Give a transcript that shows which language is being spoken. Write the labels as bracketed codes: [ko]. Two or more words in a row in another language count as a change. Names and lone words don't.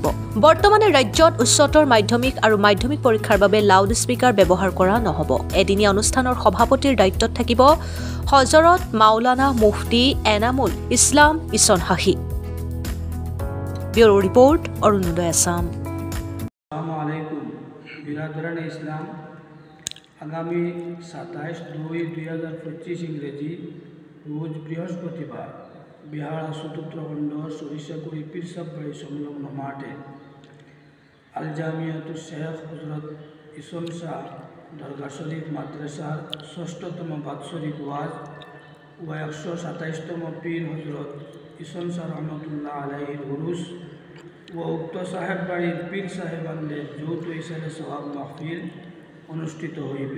[as] বৰ্তমানে ৰাজ্যত উচ্চতৰ মাধ্যমিক আৰু মাধ্যমিক পৰীক্ষাৰ বাবে লাউড স্পীকাৰ ব্যৱহাৰ কৰা নহ'ব। এদিনীয়া অনুষ্ঠানৰ সভাপতিৰ দায়িত্বত থাকিব হজৰত মাওলানা মুফতি এনামুল ইছলাম ইছনহাহী। ব্যুৰো ৰিপৰ্ট অৰুণোদয় আসাম। [bn] আগামী ২৭/২/২০২৫ ইংরেজি রোজ বৃহস্পতিবার বিহারা চতুর্থ খণ্ড সরিষাকুড়ি পীরসাববাড়ি সংলগ্ন মাঠে আল জামিয়াতুল শেখ হজরত ইসন শাহ দরগাহ শরীফ মাদ্রাসার ৬ষ্ঠতম বাৎসরিক ওয়াজ ও ১২৭তম পীর হজরত ইসন শাহ রহমতুল্লাহ আলাইহির উরুস ও উক্ত সাহেব বাড়ির পীর সাহেবানদের যৌথ ইসালে সওয়াব মাহফিল অনুষ্ঠিত হইবে।